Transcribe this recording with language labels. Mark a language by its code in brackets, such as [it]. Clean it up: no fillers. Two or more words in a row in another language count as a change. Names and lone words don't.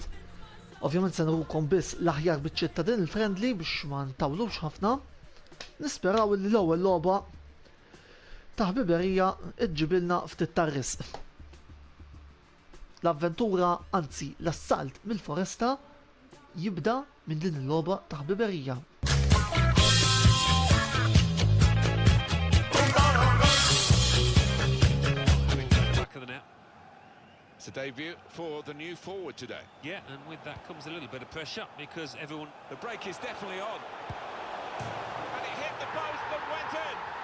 [mt] Ovvjament se nrukom biss l-aħjar biċċiet ta' din il-friendly biex ma ntawlux ħafna. Nisperaw li l-ewwel logħba ta' ħbiberija iġġibilna ftit tar-risq. L-avventura, anzi l-assalt mill-foresta jibda minn din il-logħba ta' ħbiberija. [en] It's a debut for the new forward today. Yeah, and with that comes a little bit of pressure because everyone... The break is definitely on. And it hit the post and went in.